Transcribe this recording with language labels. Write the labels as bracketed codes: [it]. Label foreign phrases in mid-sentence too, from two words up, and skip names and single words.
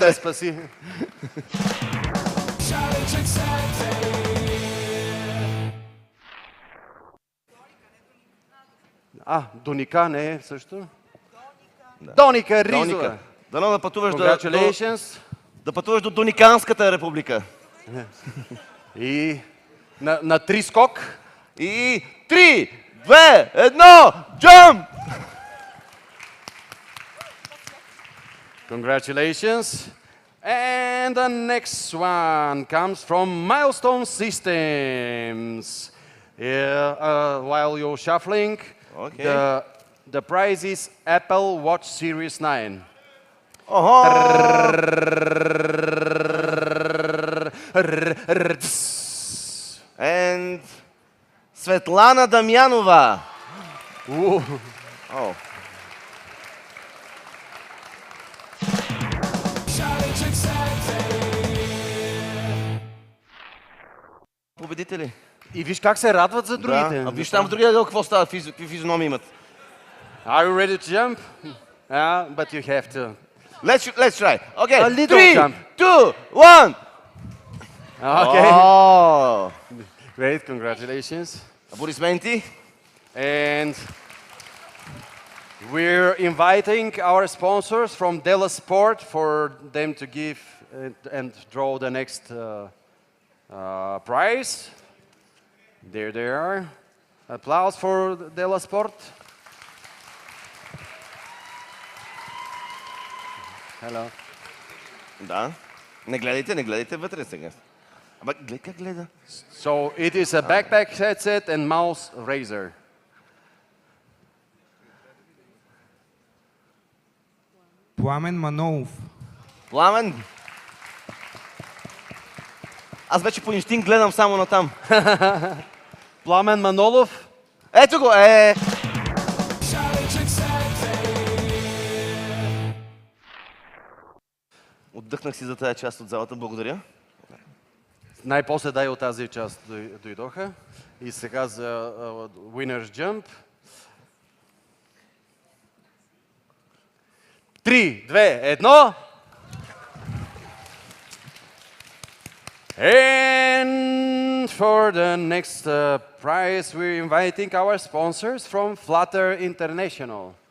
[bg] да я спаси. Доника не е също? Доника Ризова. Дано да пътуваш да пътуваш до Дониканската република. И на 3 скок. И 3, 2, 1, [en] jump! Congratulations. And the next one comes from Milestone Systems. While you're shuffling, the prize is Apple Watch Series 9. And Светлана Дамянова. [bg] Победители. И виж как се радват за другите. Да. Виж там в другия дел какво става, физиономи имат. [en] Are you ready to jump? But you have to. Let's try. Okay. A little 3, jump. 2, 1. Okay. Oh. Great, congratulations. [bg] Аплодисменти. [en] And we're inviting our sponsors from Della Sport for them to give and draw the next prize. There they are. Applause for Della Sport. Hello. [bg] Да. Не гледайте вътре сега. Ама гледай как гледа. [en] So it is a backpack headset and mouse razor. [bg] Пламен Манолов. Пламен. Аз вече по инстинкт гледам само на там. Пламен Манолов. Ето го, Отдъхнах си за тази част от залата, благодаря. Най-после дай от тази част дойдоха. И сега за [en] Winner's Jump. [bg] 3, 2, 1. [en] And for the next prize, we're inviting our sponsors from Flutter International.